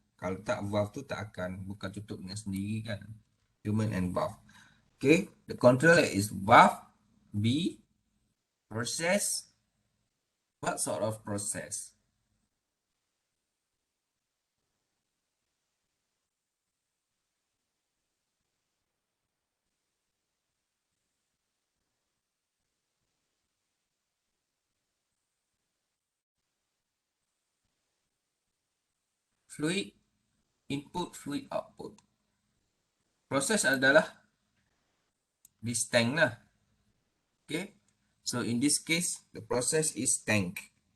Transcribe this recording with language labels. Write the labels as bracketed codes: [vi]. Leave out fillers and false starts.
[ms] Kalau tak valve tu tak akan buka tutup dengan sendiri kan. [en] Human and valve. Okay, the controller is valve. B, process. What sort of process? Fluid input, fluid output. [ms] Proses adalah [en] this tank [ms] lah. [en] Okay. So in this case, the process is tank.